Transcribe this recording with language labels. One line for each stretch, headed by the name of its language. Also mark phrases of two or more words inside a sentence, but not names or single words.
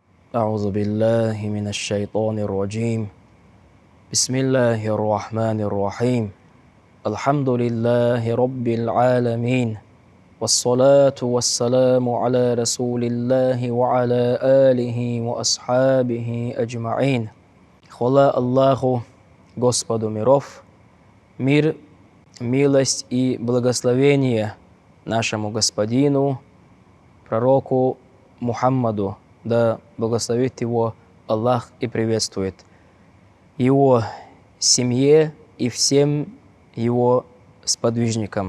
Arabic: أعوذ بالله من الشيطان الرجيم بسم الله الرحمن الرحيم الحمد لله رب العالمين والصلاة والسلام على رسول الله وعلى آله وأصحابه أجمعين.
Russian: Хвала Аллаху, Господу миров, мир, милость и благословение нашему Господину, пророку Мухаммаду, да благословит его Аллах и приветствует, его семье и всем его сподвижникам.